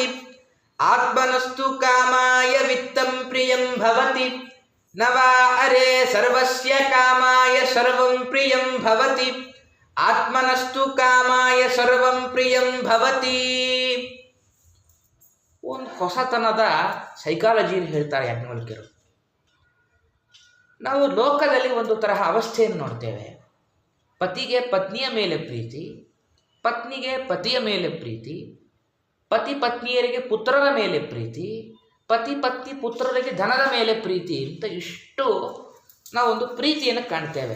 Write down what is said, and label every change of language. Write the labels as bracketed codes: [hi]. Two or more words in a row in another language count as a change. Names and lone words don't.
[sa] ಆತ್ಮನಸ್ತು ಕಾಮಾಯ ವಿತ್ತಂ ಪ್ರಿಯಂ ಭವತಿ ನ ವಾ ಅರೇ ಸರ್ವಸ್ಯ ಕಾಮಾಯ ಸರ್ವಂ ಪ್ರಿಯಂ ಭವತಿ. ಆತ್ಮನಸ್ತು ಕಾಮಾಯ ಸರ್ವಂ ಪ್ರಿಯಂ ಭವತಿ. [kn] ಒಂದು ಹೊಸತನದ ಸೈಕಾಲಜಿಯನ್ನು ಹೇಳ್ತಾರೆ ಯಾಜ್ಞವಲ್ಕ್ಯರು. ನಾವು ಲೋಕದಲ್ಲಿ ಒಂದು ತರಹ ಅವಸ್ಥೆಯನ್ನು ನೋಡ್ತೇವೆ. ಪತಿಗೆ ಪತ್ನಿಯ ಮೇಲೆ ಪ್ರೀತಿ, ಪತ್ನಿಗೆ ಪತಿಯ ಮೇಲೆ ಪ್ರೀತಿ, ಪತಿ ಪತ್ನಿಯರಿಗೆ ಪುತ್ರರ ಮೇಲೆ ಪ್ರೀತಿ, ಪತಿ ಪತ್ನಿ ಪುತ್ರರಿಗೆ ಧನದ ಮೇಲೆ ಪ್ರೀತಿ ಅಂತ ಇಷ್ಟು ನಾವೊಂದು ಪ್ರೀತಿಯನ್ನು ಕಾಣ್ತೇವೆ.